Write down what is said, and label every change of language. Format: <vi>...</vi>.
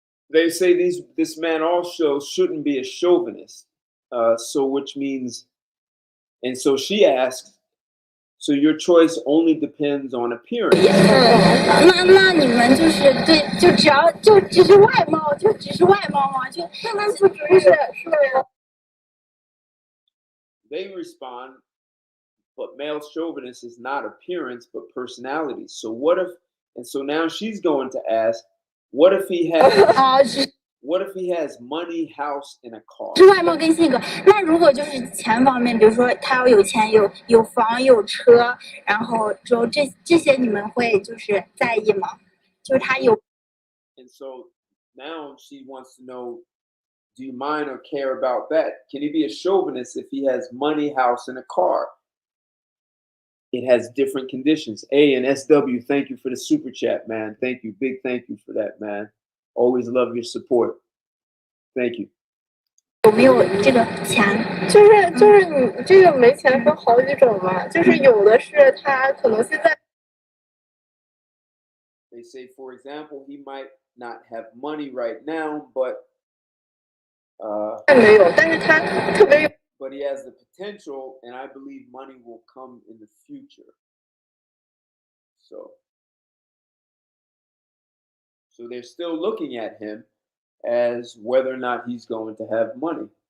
<en>They say this man also shouldn't be a chauvinist. So which means, and so she asks, so your choice only depends on appearance.</en> <zh>那你们就是对，就只是外貌，就只是外貌吗？就大男子主义是。</zh> <en>They respond, but male chauvinist is not appearance, but personality. So what if, and so now she's going to ask, what if he has money, house, and a car?</en> <zh>是外貌跟性格。那如果就是钱方面，比如说他要有钱、有房、有车，然后之后这些你们会就是在意吗？就是他有。</zh> <en>And so now she wants to know, do you mind or care about that? Can he be a chauvinist if he has money, house, and a car? It has different conditions. A and SW, thank you for the super chat, man. Thank you. Big thank you for that, man. Always love your support. Thank you.</en> <zh>有没有这个钱？就是你这个没钱分好几种嘛，就是有的是他可能现在。</zh> <en>They say, for example, he might not have money right now, but</en> <zh>没有，但是他特别有。</zh> <en>but he has the potential, and I believe money will come in the future. So they're still looking at him as whether or not he's going to have money.</en>